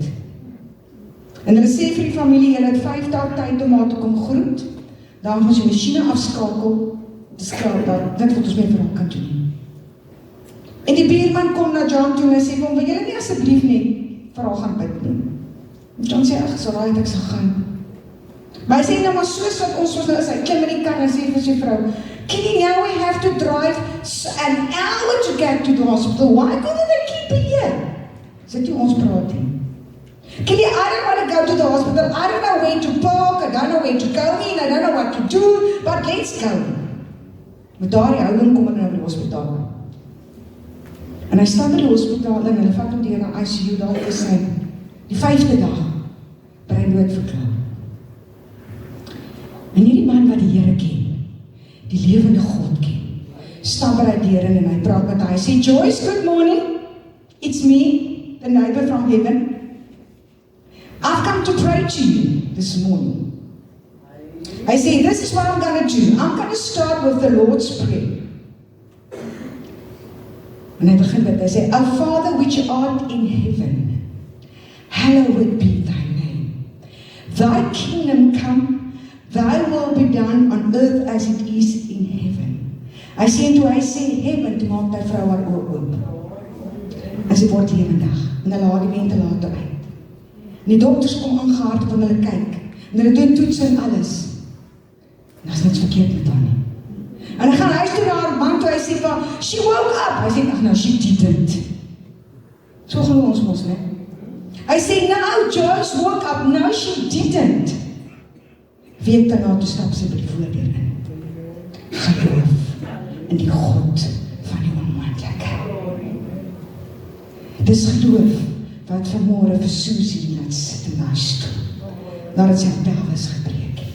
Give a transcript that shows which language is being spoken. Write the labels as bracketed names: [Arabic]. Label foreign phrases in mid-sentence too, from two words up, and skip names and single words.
[Afrikaans] En hulle sê vir die familie, hulle het 5 dae tyd om haar te kom groet, dan gaan sy masjiene afskakel, dis klaar dat dit wat ons mee vir haar kan doen. En die buurman kom na John toe en hy sê, wil julle nie asseblief net vir haar gaan bid nie? John sê, ag, so raai ek sal gaan. Maar hy sê nou maar soos wat ons nou is, hy klim in die kar en sê vir sy vrou, [English] Kitty, now we have to drive an hour to get to the hospital. Why couldn't they keep it here? [Afrikaans] Sê toe ons praat nie. [English] Kitty, I don't want to go to the hospital. I don't know where to park. I don't know where to go in. I don't know what to do. But let's go. [Afrikaans] Met daardie houding kom hulle nou by die hospitaal. En hy staan by die hospitaal en hulle vat hom deur na ICU, daar is hy die 5de dag brein dood verklaar. En hierdie man wat die Here ken, die lewende God ken, stap by die deur en hy praat met hy sê, Joyce, [English] good morning. It's me, the neighbor from heaven. I've come to pray to you this morning. I say, this is what I'm going to do. I'm going to start with the Lord's Prayer. [Afrikaans] En hy begin met, hy sê, [English] Our Father which art in heaven, hallowed be thy name. Thy kingdom come, thy will be done on earth as it is in heaven. [Afrikaans] Hy sê, en toe hy sê heaven, toe maak die vrou haar oor oop. En sy word lewendig, en hulle haal die ventilator uit. En die dokters kom aangehard van hulle kyk, en hulle doen toets en alles. En daar is niks verkeerd met haar nie. En hy gaan huis toe na haar man toe, hy sê van, [English] she woke up. [Afrikaans] Hy sê, ach nou, [English] she didn't. [Afrikaans] So glo ons mos, ne? Hy sê, [English] no, Joyce woke up. No, she didn't. [Afrikaans] Week daarna toe stap sy by die voordeur in. Geloof in die God van onmoontlike. Dis geloof wat vanmôre vir Susie laat sit in haar stoel, nadat sy pelvis gebreek het.